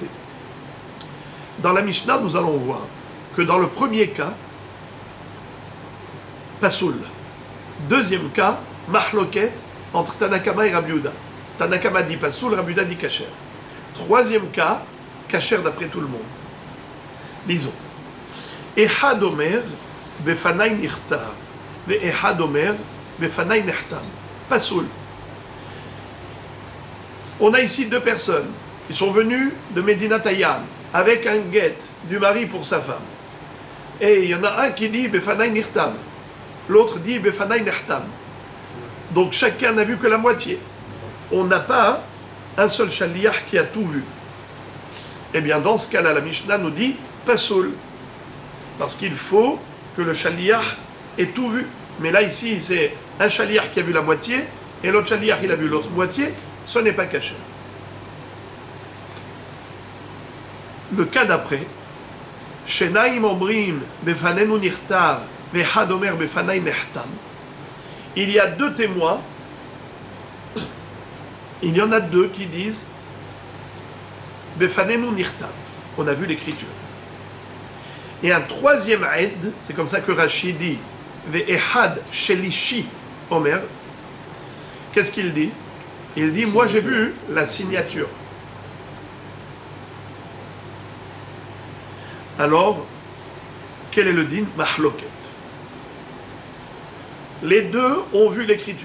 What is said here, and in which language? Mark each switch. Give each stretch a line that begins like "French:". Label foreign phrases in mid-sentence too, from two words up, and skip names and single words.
French: Dans la Mishnah, nous allons voir que dans le premier cas, Pasoul. Deuxième cas, Mahloket entre Tanakama et Rabbi Yehuda. Tanakama dit Pasoul, Rabbi Yehuda dit Kacher. Troisième cas, Kacher d'après tout le monde. Lisons.
Hebrew: אחד אומר בפני נכתב ואחד אומר בפני נחתם.
French: Pasoul. On a ici deux personnes qui sont venues de
Hebrew: מדינת הים
French: avec un guet du mari pour sa femme. Et il y en a un qui dit
Hebrew: בפני נחתם,
French: l'autre dit
Hebrew: בפני נחתם.
French: Donc chacun n'a vu que la moitié. On n'a pas un seul shaliach qui a tout vu. Eh bien, dans ce cas-là, la Mishnah nous dit Pasoul. Parce qu'il faut que le shaliach ait tout vu. Mais là, ici, c'est un shaliach qui a vu la moitié, et l'autre shaliach, il a vu l'autre moitié. Ce n'est pas caché. Le cas d'après,
Hebrew: שניים אומרים בפנינו נכתב ואחד אומר בפני נחתם.
French: Il y a deux témoins. Il y en a deux qui disent
Hebrew: בפנינו נכתב.
French: On a vu l'écriture. Et un troisième aide, c'est comme ça que Rashi dit,
Hebrew: ואחד שלישי אומר.
French: Qu'est-ce qu'il dit? Il dit, moi j'ai vu la signature. Alors, quel est le din? Mahloket. Les deux ont vu l'écriture.